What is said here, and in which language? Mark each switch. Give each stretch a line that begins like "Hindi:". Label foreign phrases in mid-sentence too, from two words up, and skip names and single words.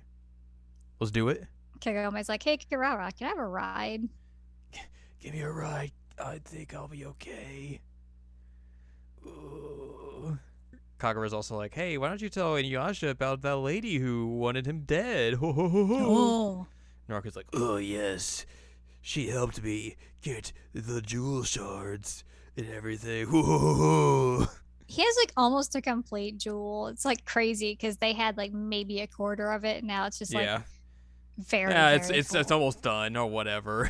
English: Let's do it. Kagome's like, hey, Kagura, can I have a ride? Give me a ride. I think I'll be okay. Ooh. Kagura's also like, hey, why don't you tell Inuyasha about that lady who wanted him dead? Ho, ho, ho, ho. Oh. Naraku's like, oh, yes. She helped me get the jewel shards and everything. Ho, ho, ho, ho. He has like almost a complete jewel. It's like crazy because they had like maybe a quarter of it. And now it's just like very, very it's almost done or whatever.